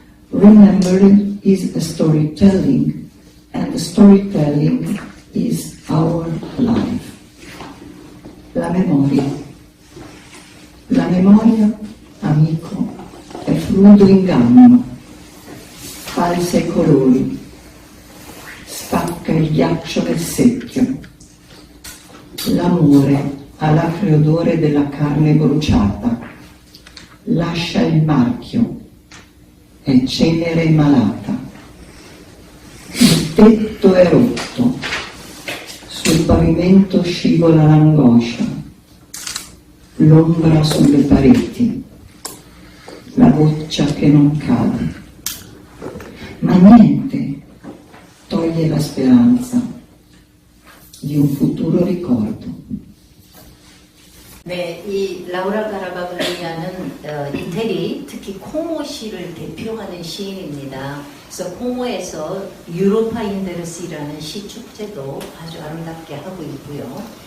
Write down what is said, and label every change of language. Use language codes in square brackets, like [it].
[en] Remembering is a storytelling, and storytelling is our life. [it] La memoria. La memoria, amico, è fluido inganno, falsa i colori, spacca il ghiaccio nel secchio. L'amore ha l'acre odore della carne bruciata, lascia il marchio, è cenere malata. Il tetto è rotto, sul pavimento scivola l'angoscia, l'ombra sulle pareti, la goccia che non cade. Ma niente toglie la speranza di un futuro ricordo. [ko] 네, 이 라우라 가라바글리아는 이태리, 특히 코모시를 대표하는 시인입니다. 그래서 코모에서 유로파인데르시라는 시 축제도 아주 아름답게 하고 있고요.